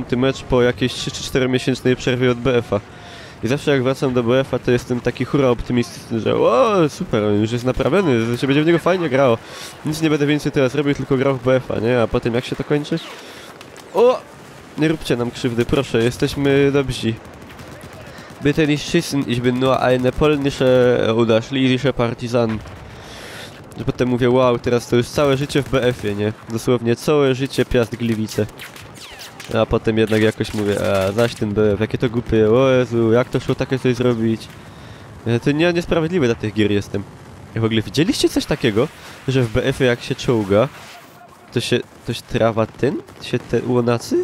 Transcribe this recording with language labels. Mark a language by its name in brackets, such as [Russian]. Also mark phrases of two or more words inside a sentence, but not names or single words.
[Polish] mecz po jakiejś 3 czy 4 miesięcznej przerwie od BF-a. I zawsze jak wracam do BF-a, to jestem taki hura optymistyczny, że o super, on już jest naprawiony, że się będzie w niego fajnie grało. Nic nie będę więcej teraz robił, tylko grał w BF-a, nie? A potem jak się to kończy? O! Nie róbcie nam krzywdy, proszę, jesteśmy dobrzy. [German] Bitte nicht schießen, ich bin nur eine polnische oder schlesische Partisan. [Polish] Że potem mówię, wow, teraz to już całe życie w BF-ie, nie? Dosłownie całe życie Piast Gliwice. A potem jednak jakoś mówię, zaś ten BF, jakie to głupie, o Jezu, jak to szło takie coś zrobić? To niesprawiedliwe dla tych gier jestem. I w ogóle widzieliście coś takiego, że w BF-ie jak się czołga, to się trawa te łonacy?